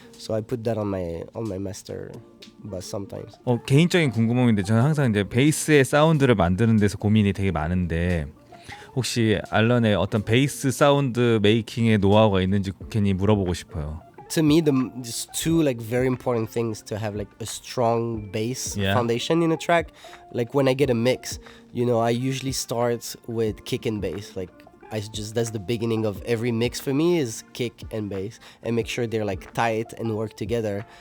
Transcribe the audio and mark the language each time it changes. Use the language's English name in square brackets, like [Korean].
[English] So I put that on my master bus sometimes. [Korean] 개인적인 궁금함인데 저는 항상 이제 베이스의 사운드를 만드는 데서 고민이 되게 많은데 혹시 알런의 어떤 베이스 사운드 메이킹의 노하우가 있는지 괜히 물어보고 싶어요. [English] To me, there's two like very important things to have like a strong bass foundation in a track. Like when I get a mix, you know, I usually start with kick and bass. Like that's the beginning of every mix for me is kick and bass, and make sure they're like tight and work together.